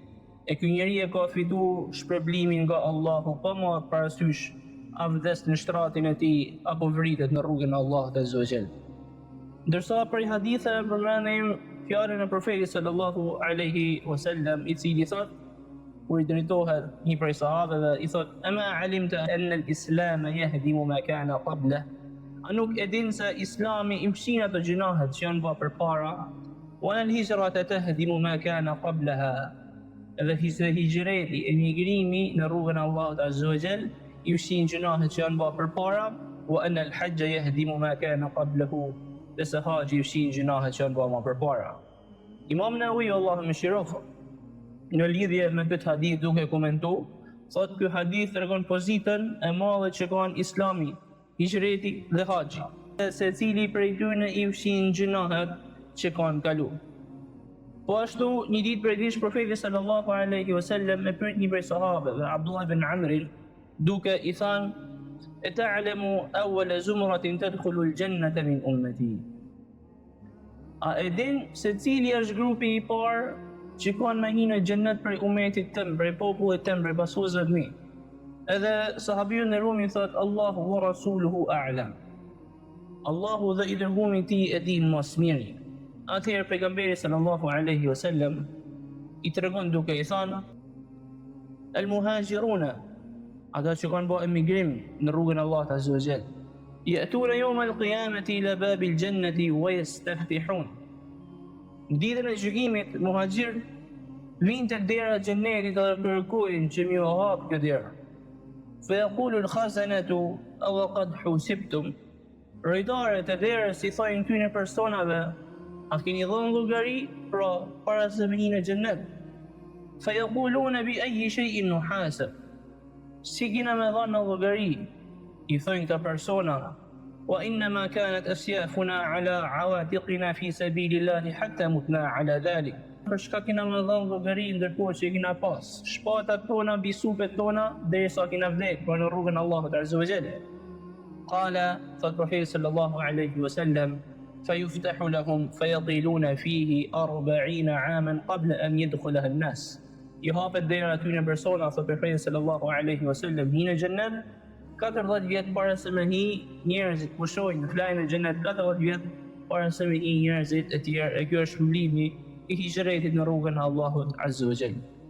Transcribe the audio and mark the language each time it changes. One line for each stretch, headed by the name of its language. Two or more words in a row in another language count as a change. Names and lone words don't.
Albanian: E ky njeri e ka fituar shpërblimin nga Allahu, pa marrë parasysh a vdes në shtratin e tij apo vritet në rrugën e Allahut
Arabic: عز وجل."
Albanian: Ndërsa për hadithe përmendim fjalën e profetit
Arabic: صلى الله عليه وسلم,
Albanian: i cili thot, kur i drejtohet një prej sahabeve, i thot:
Arabic: "أما علمت أن الإسلام يهدم ما كان قبل?"
Albanian: A nuk e din se Islami i mshin ato gjunahet që janë bërë përpara?
Arabic: "والهجرة تهدم ما كان قبلها."
Albanian: Edhe hijreti, emigrimi në rrugën e Allahut
Arabic: عز وجل,
Albanian: i mshin gjunahet që janë bërë përpara.
Arabic: "وأن الحج يهدم ما كان قبله."
Albanian: Dhe se haxhi i mshin gjunahet që janë bërë më përpara. Imam Nawawi, Allahu mëshiroft, në lidhje me këtë hadith duke komentu, thot ky hadith tregon pozitën e madhe që kanë Islami, hijreti dhe haxhi, secili prej tyre i fshin gjunahet që kanë kalu. Po ashtu një ditë prej ditësh profeti
Arabic: صلى الله عليه وسلم
Albanian: e pyet një prej sahabeve, Abdullah ibn Amr, duke i thënë:
Arabic: "أتعلم أول زمرة تدخل الجنة من أمتي?"
Albanian: A e din se cili është grupi i parë që kanë me hinë në xhennet prej umetit tëm, prej popullit tëm, prej pasuesve të mi? Edhe sahabiu në Rumi thot:
Arabic: "الله ورسوله أعلم."
Albanian: Allahu dhe i dërguari i tij e din më së miri. Atëherë pejgamberi
Arabic: صلى الله عليه وسلم
Albanian: i tregon duke i thënë: "Al-muhajiruna", ata që kanë bërë emigrim në rrugën e Allahut
Arabic: عز وجل, "يأتون يوم القيامة إلى باب الجنة ويستفتحون."
Albanian: Ditën e gjykimit, muhaxhir vinë tek dera e xhennetit dhe kërkojnë që më hap këtë derë.
Arabic: فيقول الخزنة أو قد حوسبتم.
Albanian: Rejtarët e derës i thojnë këtyre personave: "A keni dhënë llogari pra para se me hinë në xhennet?"
Arabic: فيقولون بأي شيء نحاسب.
Albanian: Si kena me dhënë llogari? I thojnë këta persona:
Arabic: "وإنما كانت أسيافنا على عواتقنا في سبيل الله حتى متنا على ذلك."
Albanian: Për shka kena me dhënë llogari ndërkohë që kena pas shpatat tona, mbi supet tona, derisa kena vdekur për në rrugën e Allahut
Arabic: عز وجل. Qala,
Albanian: thot profeti
Arabic: صلى الله عليه وسلم: "فيفتح لهم فيقيلون فيه 40 عاما قبل أن يدخلها الناس."
Albanian: I hapet dera atyre persona, thot profeti
Arabic: صلى الله عليه وسلم,
Albanian: hinë në xhennet 40 vjet para se me hi njerëzit, pushojnë në flajnë në xhennet 40 vjet para se me hi njerëzit e tjerë. E kjo është shpërblimi i hijretit në rrugën e Allahut
Arabic: عز وجل.